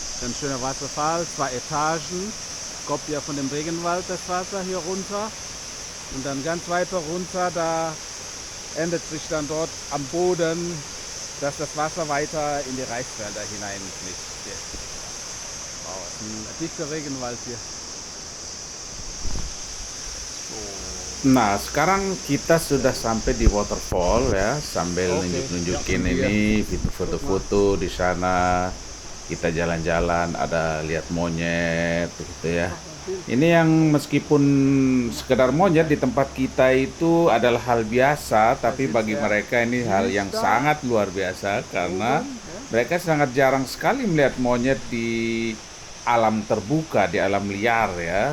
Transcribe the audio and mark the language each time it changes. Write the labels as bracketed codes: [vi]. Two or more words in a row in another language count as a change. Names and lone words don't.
[de] Ein schöner Wasserfall, 2 Etagen. kommt ja von dem Regenwald das Wasser hier runter und dann ganz weiter runter, da endet sich dann dort am Boden, dass das Wasser weiter in die Reisfelder hineinfließt. Wow, es ist ein dichter Regenwald hier. [id] Nah, sekarang kita sudah sampai di waterfall ya, sambil Oke. nunjuk-nunjukin Ya, ini foto-foto di sana. Kita jalan-jalan, ada lihat monyet gitu ya. Ini yang meskipun sekedar monyet di tempat kita itu adalah hal biasa, tapi bagi mereka ini hal yang sangat luar biasa karena mereka sangat jarang sekali melihat monyet di alam terbuka, di alam liar ya.